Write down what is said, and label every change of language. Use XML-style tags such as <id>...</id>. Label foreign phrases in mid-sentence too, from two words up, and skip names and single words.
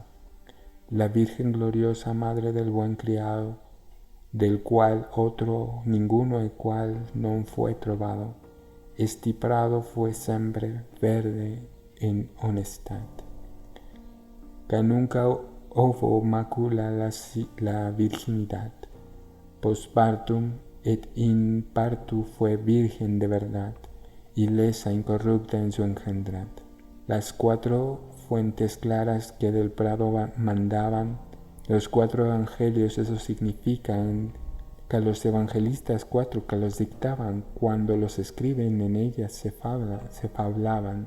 <es>La Virgen gloriosa, madre del buen criado, del cual otro ninguno igual non fue trovado, este prado fue siempre verde en honestad. Que nunca hubo macula la virginidad,</es> <la>postpartum et in partu</la> <es>fue virgen de verdad, y lesa incorrupta en su engendrad. Las 4 fuentes claras que del prado mandaban, los 4 evangelios, eso significa que los evangelistas 4 que los dictaban, cuando los escriben en ellas se fablaban.</es>